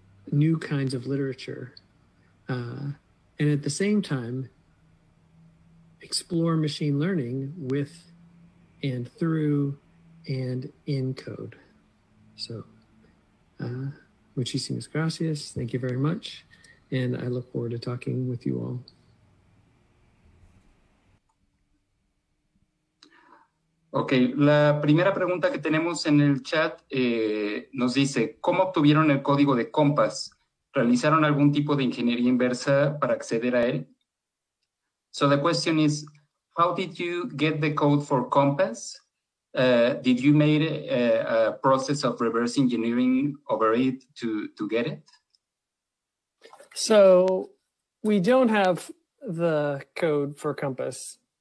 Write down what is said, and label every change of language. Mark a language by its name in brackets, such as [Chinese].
[English] new kinds of literature, and at the same time explore machine learning with and through and in code. So [Spanish] muchísimas gracias, [English] thank you very much, and I look forward to talking with you all. [Spanish] Ok, la primera pregunta que tenemos en el chat nos dice, ¿cómo obtuvieron el código de Compass? ¿Realizaron algún tipo de ingeniería inversa para acceder a él? [English] So the question is, how did you get the code for Compass? Did you make a process of reverse engineering over it to get it? So we don't have the code for Compass.